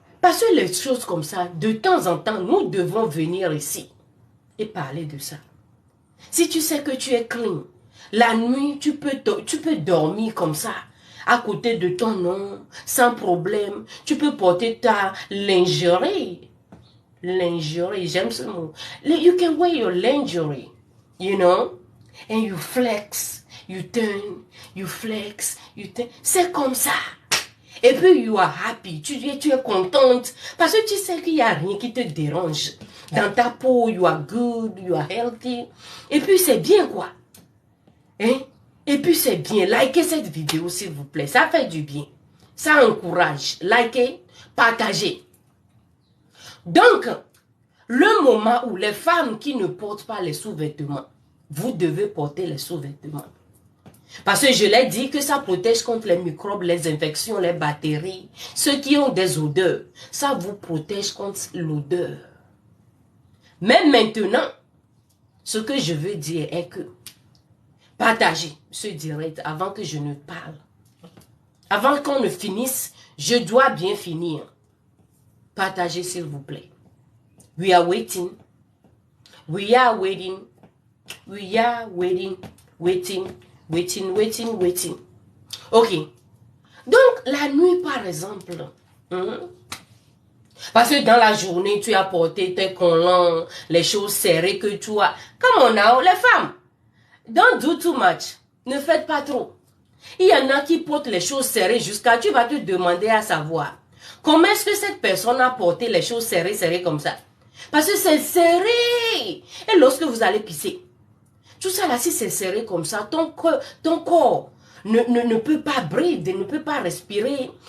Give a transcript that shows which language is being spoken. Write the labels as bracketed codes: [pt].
[fr] Parce que les choses comme ça, de temps en temps, nous devons venir ici et parler de ça. Si tu sais que tu es clean, la nuit, tu peux dormir comme ça, à côté de ton homme, sans problème. Tu peux porter ta lingerie. Lingerie, j'aime ce mot. [en] You can wear your lingerie, you know, and you flex, you turn, you flex, you turn. [fr] C'est comme ça. Et puis, [en] you are happy, [fr] tu es contente, parce que tu sais qu'il n'y a rien qui te dérange. Dans ta peau, [en] you are good, you are healthy. [fr] Et puis, c'est bien, quoi. Hein? Et puis, c'est bien. Likez cette vidéo, s'il vous plaît. Ça fait du bien. Ça encourage. Likez, partagez. Donc, le moment où les femmes qui ne portent pas les sous-vêtements, vous devez porter les sous-vêtements. Parce que je l'ai dit que ça protège contre les microbes, les infections, les bactéries. Ceux qui ont des odeurs, ça vous protège contre l'odeur. Mais maintenant, ce que je veux dire est que partagez ce direct avant que je ne parle. Avant qu'on ne finisse, je dois bien finir. Partagez s'il vous plaît. [en] We are waiting. We are waiting. We are waiting. Waiting. Ok. [fr] Donc, la nuit, par exemple, parce que dans la journée, tu as porté tes collants, les choses serrées que tu as. Comme on a, les femmes, [en] don't do too much. [fr] Ne faites pas trop. Il y en a qui portent les choses serrées jusqu'à, tu vas te demander à savoir, comment est-ce que cette personne a porté les choses serrées comme ça? Parce que c'est serré. Et lorsque vous allez pisser, tout ça là, si c'est serré comme ça, ton corps ne peut pas breather, ne peut pas respirer.